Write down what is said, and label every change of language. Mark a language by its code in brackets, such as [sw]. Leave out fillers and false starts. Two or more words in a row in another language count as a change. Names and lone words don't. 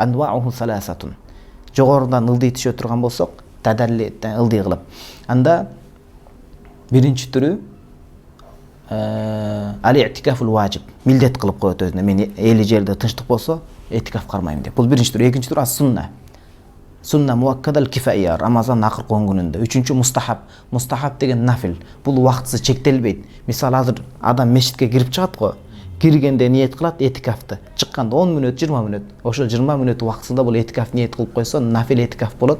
[ar] أنواعه ثلاثة. [ky] Жогорундан ылдый түшө турган болсок, тадалли ылдый кылып. Анда биринчи түрү [ar] الاعتكاف الواجب. [ky] Милдет кылып коет өзүнө. Мен эли жерде тынчтык болсо, этикаф кармайм деп. Бул биринчи түрү. Экинчи түрү ас-сунна. [ar] سنة مؤكدة الكفاية, [ky] Рамазан акыркы 10 күнүндө. Үчүнчү мустахаб. Мустахаб деген нафил. Бул убактысы чектелбейт. Мисалы азыр адам мешитке кирип чыгат го. Киргенде ниет кылат этикафты. Чыкканда 10 мүнөт, 20 мүнөт. Ошо 20 мүнөт убактысында бул этикаф ниет кылып койсо, нафил этикаф болот.